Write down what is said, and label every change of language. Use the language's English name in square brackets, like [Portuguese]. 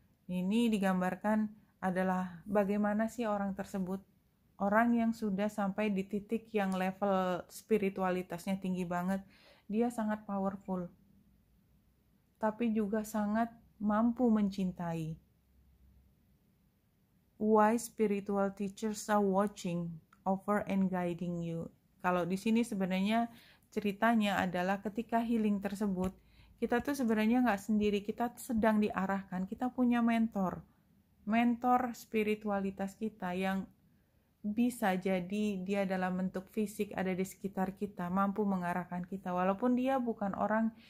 [Indonesian] Ini digambarkan adalah bagaimana sih orang tersebut, orang yang sudah sampai di titik yang level spiritualitasnya tinggi banget. Dia sangat powerful, tapi juga sangat mampu mencintai. [English] Wise spiritual teachers are watching over and guiding you. [Indonesian] Kalau di sini sebenarnya ceritanya adalah ketika healing tersebut, kita tuh sebenarnya nggak sendiri, kita sedang diarahkan, kita punya mentor spiritualitas kita yang bisa jadi dia dalam bentuk fisik ada di sekitar kita, mampu mengarahkan kita walaupun dia bukan orang.